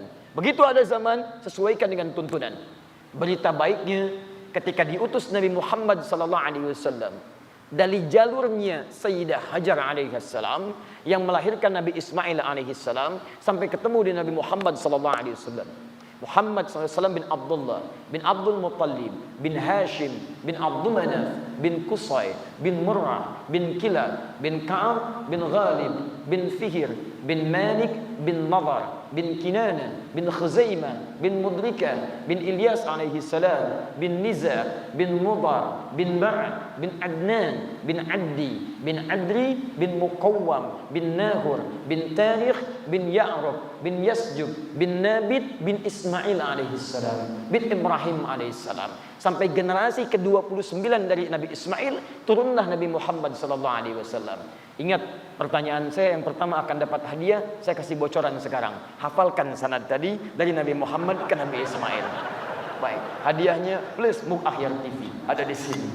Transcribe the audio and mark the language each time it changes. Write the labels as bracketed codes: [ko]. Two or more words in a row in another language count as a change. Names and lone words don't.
[id] Begitu ada zaman, sesuaikan dengan tuntunan. Berita baiknya, ketika diutus Nabi Muhammad SAW, dari jalurnya Sayyidah Hajar alaihissalam, yang melahirkan Nabi Ismail alaihissalam, sampai ketemu di Nabi Muhammad SAW. Muhammad SAW bin Abdullah, bin Abdul Muttalib, bin Hashim, bin Abdul Manaf, bin Qusay, bin Murrah, bin Kilab, bin Ka'ab, bin Ghalib, bin Fihir, bin Malik, bin Nadar, bin Kinana, bin Khuzaimah, bin Mudrika, bin Ilyas [ar] عليه السلام, [id] bin Niza, bin Mudar, bin Ba'ad, bin Adnan, bin Addi, bin Adri, bin Muqawwam, bin Nahur, bin Tarikh, bin Ya'rub, bin Yasjub, bin Nabit, bin Ismail [ar] عليه السلام, [id] bin Ibrahim [ar] عليه السلام. [id] Sampai generasi ke-29 dari Nabi Ismail, turunlah Nabi Muhammad SAW. Ingat, pertanyaan saya yang pertama akan dapat hadiah, saya kasih bocoran sekarang. Hafalkan sanad tadi dari Nabi Muhammad ke Nabi Ismail. Baik, hadiahnya plus Muk Ahyar TV ada di sini.